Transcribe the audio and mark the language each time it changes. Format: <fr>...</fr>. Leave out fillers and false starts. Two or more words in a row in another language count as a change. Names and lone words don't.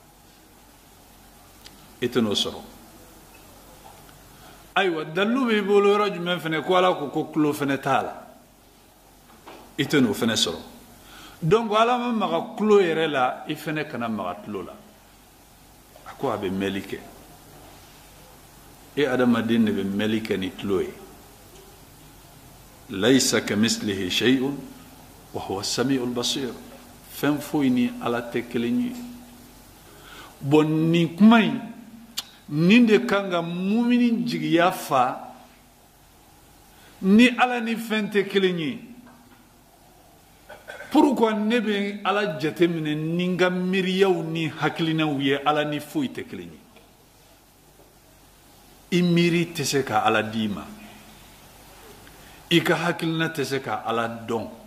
<bm>i tɛ n'o sɔrɔ ayiwa dalilu bɛ bolo yɔrɔ jumɛn fɛnɛ ko Ala ko tulo fɛnɛ t'a la i tɛ n'o fɛnɛ sɔrɔ donc Ala ma maga tulo yɛrɛ la i fɛnɛ kana maga tulo la a ko a bɛ mɛli kɛ e adamaden de bɛ mɛli kɛ ni tulo ye</bm> <ar>ليس كمثله شيء وهو السميع البصير</ar> <bm>fɛn foyi ni Ala tɛ kelen ye bon nin kuma in nin de kan ka mumini jigiya fa ni Ala ni fɛn tɛ kelen ye pourquoi ne bɛ Ala jateminɛ ni n ka miiriyaw ni hakilinaw ye Ala ni foyi tɛ kelen ye i miiri tɛ se ka Ala d'i ma i ka hakilina tɛ se ka Ala dɔn</bm>